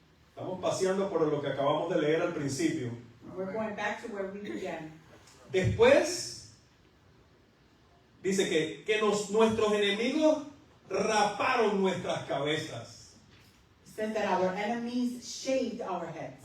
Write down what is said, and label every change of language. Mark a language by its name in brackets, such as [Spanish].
[Spanish] estamos paseando por lo que acabamos de leer al principio. [English] we're going back to where we began. [Spanish] Después, dice que nuestros enemigos raparon nuestras cabezas. [English] It says that our enemies shaved our heads.